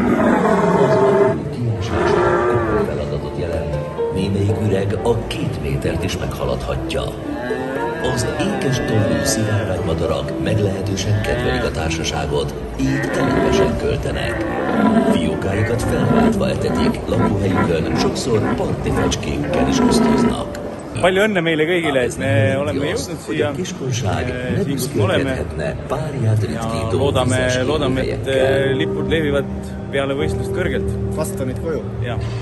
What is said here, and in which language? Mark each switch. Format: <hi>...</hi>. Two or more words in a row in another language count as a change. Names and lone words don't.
<hu>Az alul kiásásának feladatot jelent, némelyik üreg a 2 métert is meghaladhatja. Az ékes tollú szivárványmadarak meglehetősen kedvelik a társaságot, így telepesen költenek. Fiókáikat felváltva etetik, lakóhelyükön sokszor parti fecskékkel is osztoznak.</hu> <et>Palju õnne meile kõigile, et me oleme jõudnud siia, siin kus me oleme ja loodame, et lipud lehvivad peale võistlust kõrgelt. Vastamid koju. Ja.</et>